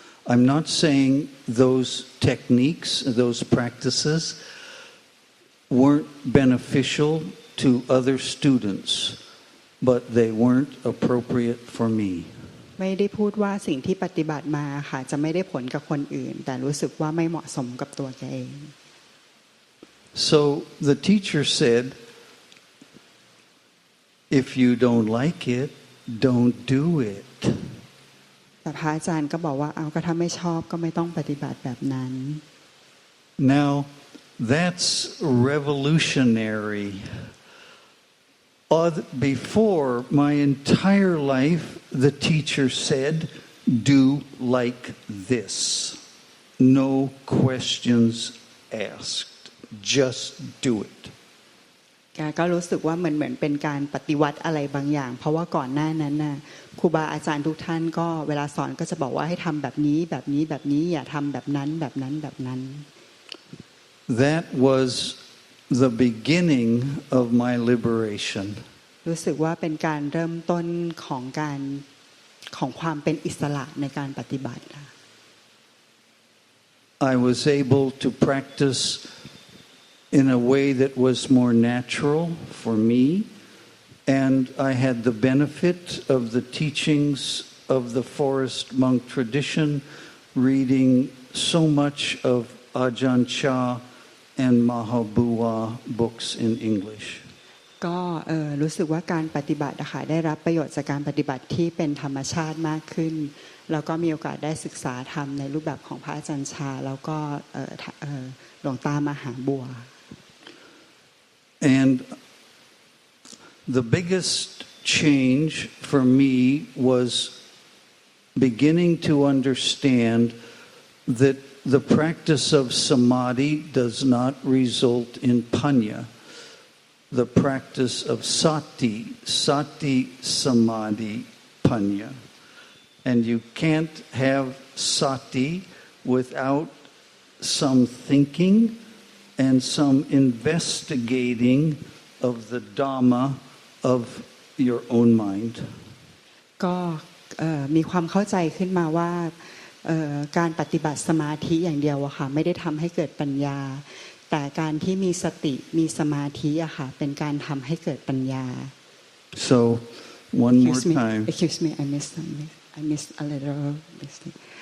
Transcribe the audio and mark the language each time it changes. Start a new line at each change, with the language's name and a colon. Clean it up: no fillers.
English: I'm not saying those techniques, those practices weren't beneficial to other students, but they weren't appropriate for me.
Thai: ไม่ได้พูดว่าสิ่งที่ปฏิบัติมาค่ะจะไม่ได้ผลกับคนอื่นแต่รู้สึกว่าไม่เหมาะสมกับตัวแกเอง
English: So the teacher said, if you don't like it, don't do it.
Thai: แต่พระอาจารย์ก็บอกว่าเอาก็ถ้าไม่ชอบก็ไม่ต้องปฏิบัติแบบนั้น
English: Now that's revolutionary. Before my entire life, the teacher said, do like this. No questions asked. Just do it.
Thai: แกก็รู้สึกว่าเหมือนเป็นการปฏิวัติอะไรบางอย่างเพราะว่าก่อนหน้านั้นน่ะครูบาอาจารย์ทุกท่านก็เวลาสอนก็จะบอกว่าให้ทำแบบนี้แบบนี้แบบนี้อย่าทำแบบนั้นแบบนั้นแบบนั้น
English: That was the beginning of my liberation.
Thai: รู้สึกว่าเป็นการเริ่มต้นของความเป็นอิสระในการปฏิบัติ
English: I was able to practice in a way that was more natural for me, and I had the benefit of the teachings of the forest monk tradition, reading so much of Ajahn Chah and Mahabua books in English.
Thai: ก็รู้สึกว่าการปฏิบัตินะคะได้รับประโยชน์จากการปฏิบัติที่เป็นธรรมชาติมากขึ้นแล้วก็มีโอกาสได้ศึกษาธรรมในรูปแบบของพระอาจารย์ชาแล้วก็หลวงตามหาบัว
English: And the biggest change for me was beginning to understand that the practice of samadhi does not result in panya. The practice of sati samadhi panya. And you can't have sati without some thinking and some investigating of the Dhamma of your own mind.
Thai: ก็มีความเข้าใจขึ้นมาว่าการปฏิบัติสมาธิอย่างเดียวอะค่ะไม่ได้ทำให้เกิดปัญญาแต่การที่มีสติมีสมาธิอะค่ะเป็นการทำให้เกิดปัญญา
English: So one more time. Excuse me, I missed a little mistake.